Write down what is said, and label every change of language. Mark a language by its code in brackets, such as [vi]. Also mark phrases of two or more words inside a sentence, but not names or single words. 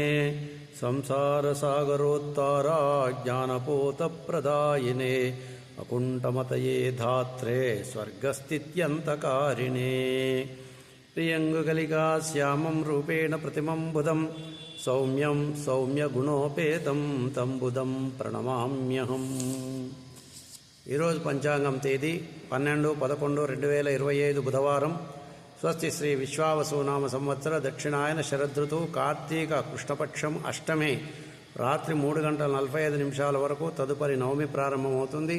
[sa] संसारसागरोत्तारा ज्ञानपोतप्रदायिने। अकुण्ठमतये धात्रे स्वर्गस्थित्यन्तकारिणे। प्रियङ्गकलिका श्यामं रूपेण प्रतिमं बुधं सौम्यं सौम्यगुणोपेतं तं बुधं प्रणमाम्यहम्। [te] ఈరోజు పంచాంగం తేదీ 12-11-2025 బుధవారం. స్వస్తి శ్రీ విశ్వావసునామ సంవత్సర దక్షిణాయన శరదృతువు కార్తీక కృష్ణపక్షం అష్టమి రాత్రి 3:45 వరకు తదుపరి నవమి ప్రారంభమవుతుంది.